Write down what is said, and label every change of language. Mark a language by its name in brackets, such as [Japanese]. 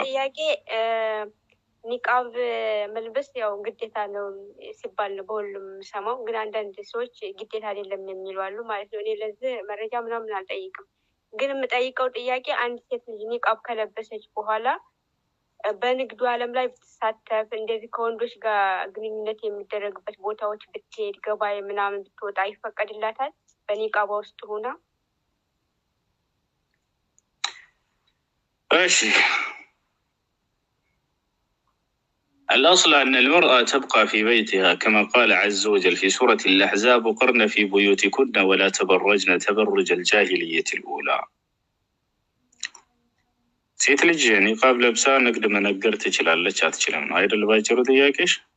[Amharic] ጥያቄ ኒቃብ መልበስ ያው ግዴታ ነው ሲባል ነው በሁሉም ሰማው። ግን አንዳንድ ሰዎች ግዴታ አይደለም የሚሉ አሉ ማለት ነው። እኔ ለዚህ መረጃ ምናምን አልጠይቅም። ግን የምጠይቀው ጥያቄ አንድ ሴት ልጅ ኒቃብ ከለበሰች በኋላ በንግዱ ዓለም ላይ ብትሳተፍ እንደዚህ ከወንዶች ጋር ግንኙነት የሚደረግበት ቦታዎች ብትሄድ ገበያ ምናምን ብትወጣ ይፈቀድላታል በኒቃባ ውስጥ ሆና? [Arabic] እሺ الأصل أن المرأة تبقى في بيتها كما قال عز وجل في سورة الأحزاب وقرن في بيوتكن ولا تبرجن تبرج الجاهلية الأولى. [Amharic] ሴት ልጅ ኒቃብ ለብሳ ንግድ መነገር ትችላለች አትችልም ነው አይደል ባጭሩ ጥያቄሽ?